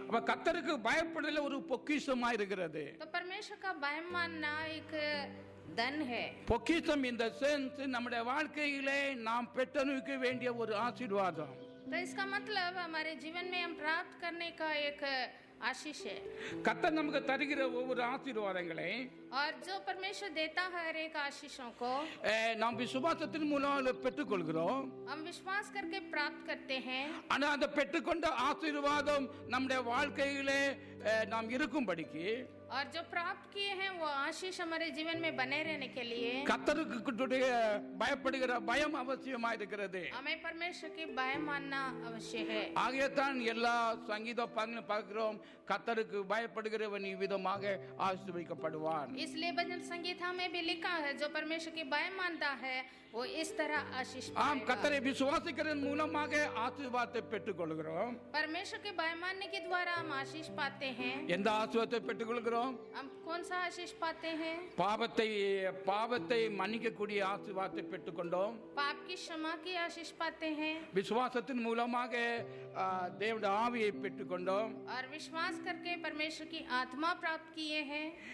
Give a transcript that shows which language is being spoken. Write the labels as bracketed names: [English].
[Tamil] அப்ப கர்த்தருக்கு பயப்படுதல் ஒரு பொக்கிஷமா இருக்கிறது. [Hindi] तो परमेश्वर का भय मानना एक धन है. [Tamil] பொக்கிஷம் இந்த சென்ஸ் நம்முடைய வாழ்க்கையிலே நாம் பெற்றனுக்க வேண்டிய ஒரு ஆசீர்வாதம். [Hindi] तो इसका मतलब हमारे जीवन में हम प्राप्त करने का एक आशीष है. [Tamil] கர்த்தர் நமக்கு தருகிற ஒவ்வொரு ஆசீர்வாதங்களை [Hindi] और जो परमेश्वर देता है हर एक आशीषों को [Tamil] நாம் விசுவாசத்தின் மூலம் பெற்றுக்கொள்கிறோம். [Hindi] हम विश्वास करके प्राप्त करते हैं. [Tamil] ஆனா அந்த பெற்றுக்கொண்ட ஆசீர்வாதம் நம்முடைய வாழ்க்கையிலே நாம் இருக்கும்படிக்கு [Hindi] और जो प्राप्त किए हैं वो आशीष हमारे जीवन में बने रहने के लिए [Tamil] கர்த்தருக்கு பயப்படுகிற பயம் அவசியமா இருக்கிறது. [Hindi] हमें परमेश्वर की भय मानना अवश्य है. [Tamil] ஆகையத்தான் எல்லா சங்கீத பாடல்களும் பார்க்கிறோம், கர்த்தருக்கு பயப்படுகிறவன் இவ்விதமாக ஆசீர்வதிக்கப்படுவான். [Hindi] इसलिए भजन संगीता में भी लिखा है जो परमेश्वर की भय मानता है वो इस तरह आशीष [Tamil] ஆம், [Hindi] पाएगा. [Tamil] கர்த்தரை விசுவாசிக்கிறதன் மூலமாக ஆசீர்வாதத்தை பெற்றுக்கொள்கிறோம். [Hindi] परमेश्वर के भय मानने के द्वारा हम आशीष पाते हैं. [Tamil] எந்த ஆசீர்வாதத்தை பெற்றுக்கொள்கிறோம்? [Hindi] हम कौन सा आशीष पाते हैं? [Tamil] பாவத்தை மன்னிக்கக்கூடிய ஆசீர்வாதத்தை பெற்றுக்கொண்டோம். [Hindi] पाप की क्षमा की आशीष पाते हैं. [Tamil] விசுவாசத்தின் மூலமாக தேவனுடைய ஆவியை பெற்றுக்கொண்டோம். [Hindi] और विश्वास करके परमेश्वर की आत्मा प्राप्त किए हैं.